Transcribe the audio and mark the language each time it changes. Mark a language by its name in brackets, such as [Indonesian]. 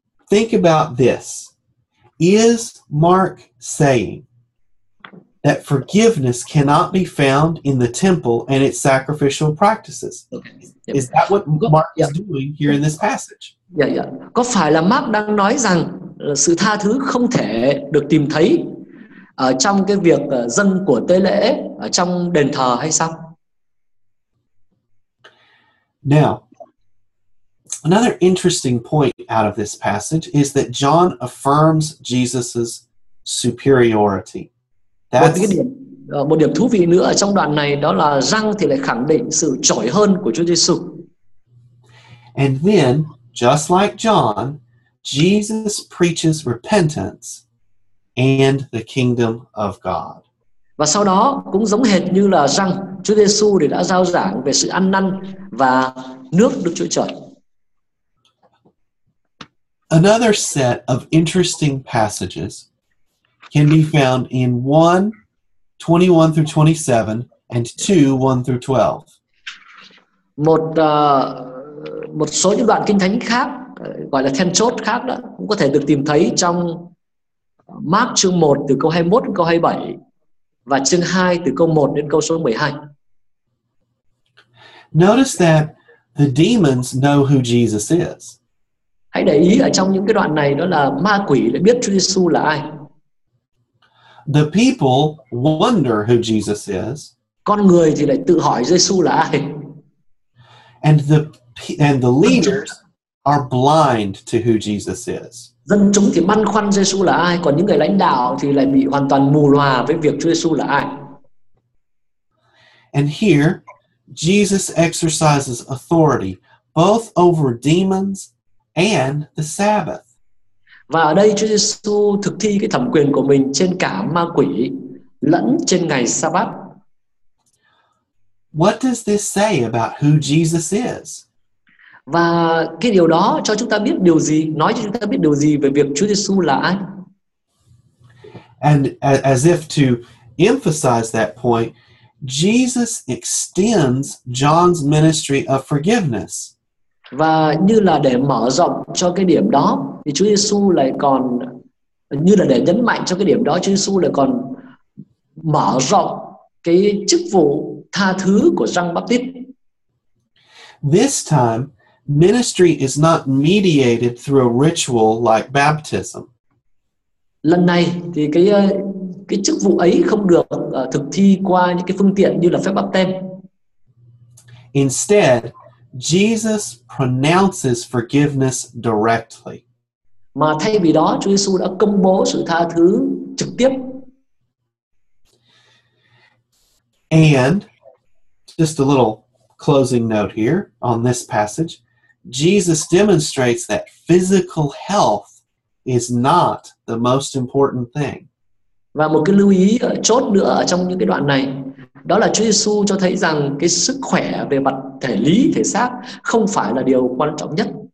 [English] Think about this. Is Mark saying that forgiveness cannot be found in the temple and its sacrificial practices? Okay. Is that what Mark is doing here in this passage? Yeah. [Vietnamese] Có phải là Mark đang nói rằng sự tha thứ không thể được tìm thấy ở trong cái việc dâng của tế lễ ở trong đền thờ hay sao? [English] Now, another interesting point out of this passage is that John affirms Jesus's superiority. [Vietnamese] Một điểm thú vị nữa ở trong đoạn này đó là Giăng thì lại khẳng định sự trội hơn của Chúa Giêsu. [English] And then, just like John, Jesus preaches repentance and the kingdom of God. [Vietnamese] Và sau đó cũng giống hệt như là Giăng, Chúa Giêsu thì đã rao giảng về sự ăn năn và nước Đức Chúa Trời. [English] Another set of interesting passages can be found in 1, 21 through 27 and 2, 1 through 12. [Vietnamese] Một số những đoạn kinh thánh khác gọi là then chốt khác đó cũng có thể được tìm thấy trong Mark chương 1 từ câu 21 đến câu 27 và chương 2 từ câu 1 đến câu số 12. [English] Notice that the demons know who Jesus is. [Vietnamese] Hãy để ý ở trong những cái đoạn này đó là ma quỷ lại biết Chúa Giêsu là ai. [English] The people wonder who Jesus is. [Vietnamese] Con người thì lại tự hỏi Giêsu là ai. [English] And the leaders are blind to who Jesus is. [Vietnamese] Dân chúng thì băn khoăn Giêsu là ai, còn những người lãnh đạo thì lại bị hoàn toàn mù lòa với việc Chúa Giêsu là ai. [English] And here, Jesus exercises authority both over demons and the Sabbath. [Vietnamese] Và ở đây Chúa Giêsu thực thi cái thẩm quyền của mình trên cả ma quỷ lẫn trên ngày Sa-bát. [English] what does this say about who Jesus is? [Vietnamese] Và cái điều đó cho chúng ta biết điều gì, nói cho chúng ta biết điều gì về việc Chúa Giêsu là ai? [English] And as if to emphasize that point, Jesus extends John's ministry of forgiveness. [Vietnamese] Và như là để mở rộng cho cái điểm đó thì Chúa Giêsu lại còn, như là để nhấn mạnh cho cái điểm đó, Chúa Giêsu lại còn mở rộng cái chức vụ tha thứ của Giăng Báp Tít. [English] This time, ministry is not mediated through a ritual like baptism. [Vietnamese] Lần này thì cái chức vụ ấy không được thực thi qua những cái phương tiện như là phép báp têm. [English] Instead, Jesus pronounces forgiveness directly. [Vietnamese] Mà thay vì đó, Chúa Giêsu đã công bố sự tha thứ trực tiếp. [English] And just a little closing note here on this passage, Jesus demonstrates that physical health is not the most important thing. [Vietnamese] Và một cái lưu ý chốt nữa ở trong những cái đoạn này, đó là Chúa Giêsu cho thấy rằng cái sức khỏe về mặt thể lý, thể xác không phải là điều quan trọng nhất.